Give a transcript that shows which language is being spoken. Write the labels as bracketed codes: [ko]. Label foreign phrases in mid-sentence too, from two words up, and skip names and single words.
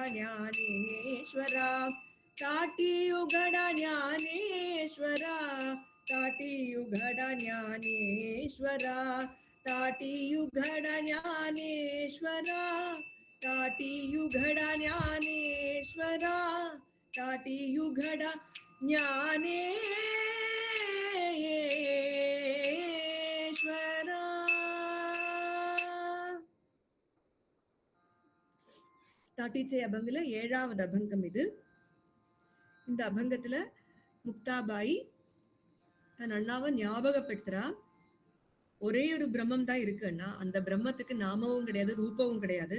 [mr] ज्ञानेश्वरा ताटी उघडा ज्ञानेश्वरा ताटी उघडा ज्ञानेश्वरा ताटी उघडा ज्ञानेश्वरा ताटी उघडा ज्ञानेश्वरा ताटी उघडा ज्ञानेश्वरा. [ta] தாட்டிச்சை அபங்குல 7வது அபங்கம் இது. இந்த அபங்கத்துல முக்தாபாய் தன் அண்ணாவை ஞாபகப்படுத்துறா. ஒரே ஒரு பிரம்மம் தான் இருக்குன்னா அந்த பிரம்மத்துக்கு நாமவும் கிடையாது, ரூபமும் கிடையாது.